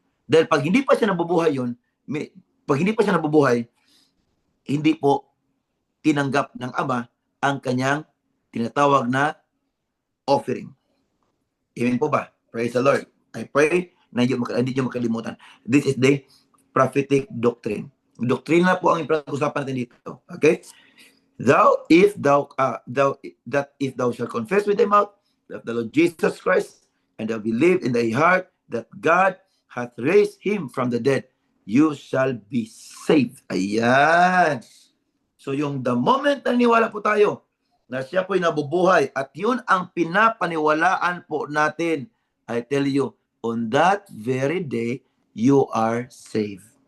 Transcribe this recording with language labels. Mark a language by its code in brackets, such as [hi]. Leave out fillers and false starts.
[tl] Dahil pag hindi pa siya nabubuhay yun, pag hindi pa siya nabubuhay, hindi po tinanggap ng Ama ang kanyang tinatawag na offering. Amen po ba? [en] Praise the Lord. I pray [tl] na hindi nyo makalimutan. [en] This is the prophetic doctrine. [tl] Doktrina po ang ipag-usapan natin dito. [en] Okay? That if thou shalt confess with thy mouth that the Lord Jesus Christ and thou believe in thy heart that God hath raised him from the dead, you shall be saved. [tl] Ayan. So yung the moment na niwala po tayo na siya po'y nabubuhay at yun ang pinapaniwalaan po natin, [en] I tell you, on that very day, you are saved.